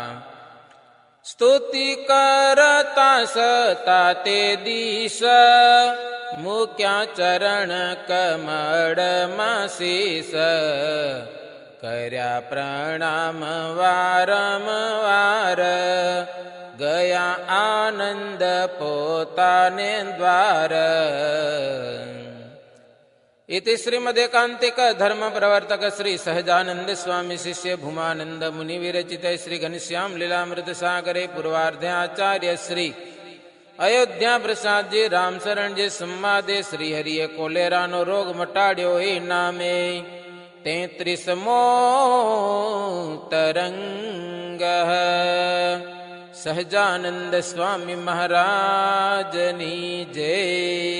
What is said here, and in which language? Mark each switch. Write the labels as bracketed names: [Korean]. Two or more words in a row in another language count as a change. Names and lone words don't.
[Gujarati] સ્તુતિ કરતા સતા તે દિશ, મૂક્યા ચરણ કમળમાં શીશ. કર્યા પ્રણામ વારંવાર, ગયા આનંદ પોતાને દ્વાર. [Sanskrit] इति श्रीमदेकांतिक धर्म प्रवर्तक श्री सहजानंद स्वामी शिष्य भूमानंद मुनि विरचित श्री घनश्याम लीलामृत सागरे पूर्वार्धे आचार्य श्री अयोध्या प्रसाद जी रामशरण जी संवादे [Gujarati] શ્રી હરિએ કોલેરા નો રોગ મટાડ્યો એ નામે તેત્રીસમો તરંગ. સહજાનંદ સ્વામી મહારાજની જય.